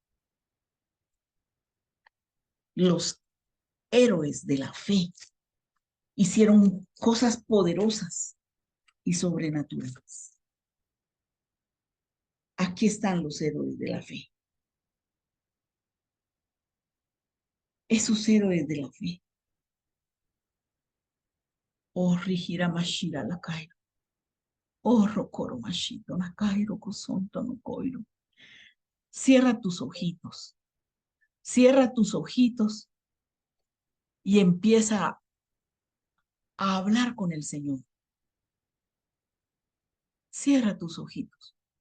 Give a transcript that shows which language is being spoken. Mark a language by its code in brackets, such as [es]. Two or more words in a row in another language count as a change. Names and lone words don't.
[es] Los héroes de la fe hicieron cosas poderosas y sobrenaturales. Aquí están los héroes de la fe. Esos héroes de la fe. Oh, Rijira Mashira la Cairo. Oh, Rokoro Mashito la Cairo, Cosonto no Coiro. Cierra tus ojitos. Cierra tus ojitos y empieza a hablar con el Señor. Cierra tus ojitos.